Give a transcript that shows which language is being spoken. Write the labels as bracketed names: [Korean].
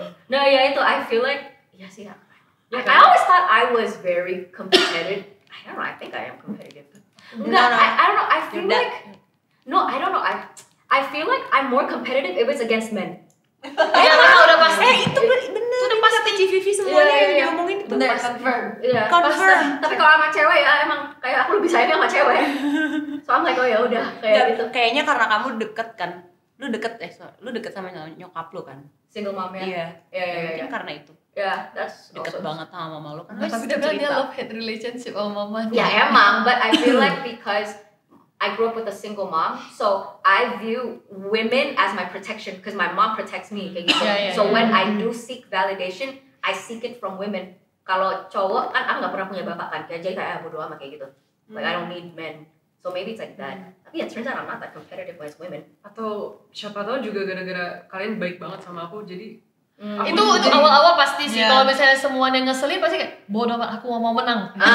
[English] No, itu I feel like I always thought I was very competitive. I don't know. I think I am competitive. Enggak, I don't know. I feel like I don't know. I feel like I'm more competitive if it's against men. [Indonesian] Udah pasti. Itu bener. Itu pasti GVV semuanya yang diomongin itu Bener, pasti. Iya, Confirm. Tapi kalau sama cewek emang kayak aku lebih sayang sama cewek. Soalnya kayak ya udah kayak gitu. Kayaknya karena kamu deket kan. Lu deket sama nyokap lu kan? Single mom ya. Iya. Iya. Mungkin karena itu. [English] That's [Indonesian] Deket [English] also [Indonesian] banget sama mama lu kan. Tapi dia bilang dia [English] love hate relationship [Indonesian] sama mama. Ya emang, [English] but I feel like because I grew up with a single mom, so I view women as my protection because my mom protects me [Indonesian] kayak gitu. [English] So when I do seek validation, I seek it from women. [Indonesian] Kalau cowok kan aku nggak pernah punya bapak kan, jadi kayak bodo amat kayak gitu. [English] Like I don't need men. So maybe it's like that. Tapi turns out I'm not that competitive as women. [Indonesian] Atau siapa tahu juga gara-gara kalian baik banget sama aku, jadi Itu awal-awal pasti sih. Kalau misalnya semuanya ngeselin pasti kayak bodoh amat aku mau menang.